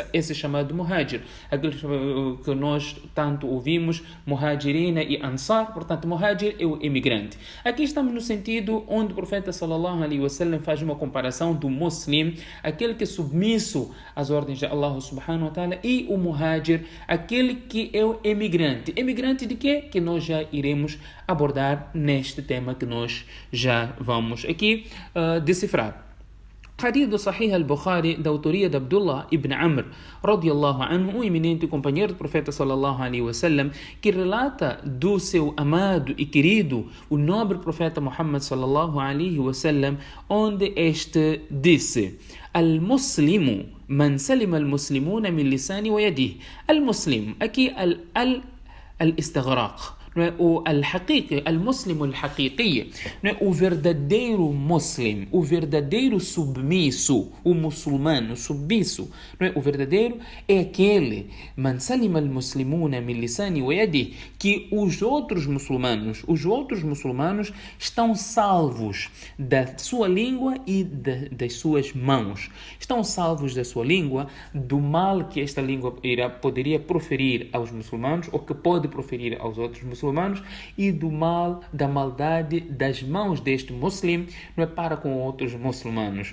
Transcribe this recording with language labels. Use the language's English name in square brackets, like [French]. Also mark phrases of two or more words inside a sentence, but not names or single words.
[Portuguese] Esse é chamado muhajir, aquele que nós tanto ouvimos, muhajirina e ansar. Portanto, muhajir é o emigrante. Aqui estamos no sentido onde o profeta [Arabic] صلى الله عليه وسلم [Portuguese] faz uma comparação do muslim, aquele que é submisso às ordens de Allah [Arabic] سبحانه وتعالى, [Portuguese] e o muhajir, aquele que é o emigrante. Emigrante de quê? Que nós já iremos abordar neste tema que nós já vamos aqui decifrar. Hadith do Sahih al-Bukhari, da autoria de Abdullah ibn Amr [Arabic] رضي الله عنه, [Portuguese] um eminente companheiro do profeta [Arabic] صلى الله عليه وسلم, [Portuguese] que relata do seu amado e querido, o nobre profeta Muhammad [Arabic] صلى الله عليه وسلم, [Portuguese] onde este disse: [Arabic] المسلم من سلم المسلمون من لساني ويده. Al-Muslim, aqui al-istighraq, o al-haqiqi, المسلم الحقيقي, [Portuguese] o verdadeiro muslim, o verdadeiro submisso, o muçulmano submisso, o verdadeiro é aquele [Arabic] من سلم المسلمون من لساني ويده, [Portuguese] que os outros muçulmanos estão salvos da sua língua e das suas mãos. Estão salvos da sua língua, do mal que esta língua poderia proferir aos muçulmanos, ou que pode proferir aos outros muçulmanos, e do mal, da maldade das mãos deste muslim, não é, para com outros muçulmanos.